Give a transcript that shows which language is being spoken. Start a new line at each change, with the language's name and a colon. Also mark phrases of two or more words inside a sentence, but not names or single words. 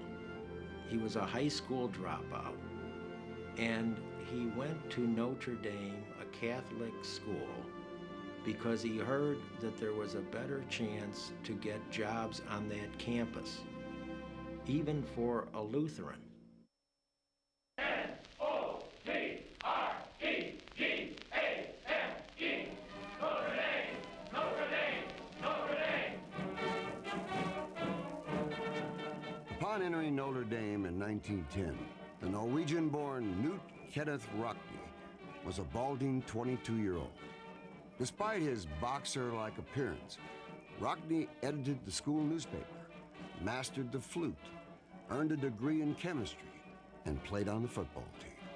English: He was a high school dropout, and he went to Notre Dame, a Catholic school, because he heard that there was a better chance to get jobs on that campus, even for a Lutheran. N-O-T-R-E-G-A-M-E, Notre Dame, Notre Dame, Notre Dame. Upon entering Notre Dame in 1910, the Norwegian-born Knut Kenneth Rockne was a balding 22-year-old. Despite his boxer-like appearance, Rockne edited the school newspaper, mastered the flute, earned a degree in chemistry, and played on the football team.